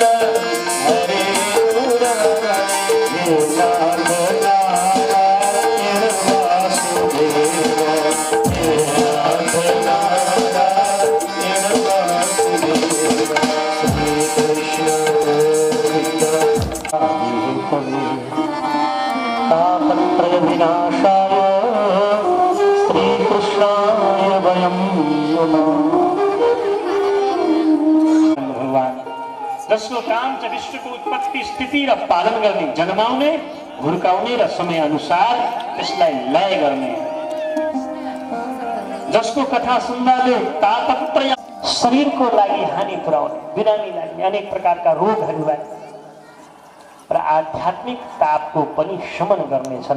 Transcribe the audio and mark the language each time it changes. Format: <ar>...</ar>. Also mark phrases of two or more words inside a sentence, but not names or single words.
<sa>हरे मुरारे, हे नाथ नारायण वासुदेव, हे नाथ नारायण वासुदेव, श्री कृष्ण गोविंद तापत्रय विनाशाय श्रीकृष्णाय वयं नमः।</sa> <ne>भगवान जसको काम छ विश्वको उत्पत्ति स्थिति र पालन गर्ने, जन्माउने हुर्काउने र समय अनुसार त्यसलाई लय गर्ने, जसको कथा सुन्दाले तापत्रय शरीरको लागि हानि पुर्याउने, बिरामी लाग्ने अनेक प्रकारका रोगहरूलाई र आध्यात्मिक तापको पनि शमन गर्नेछन्।</ne>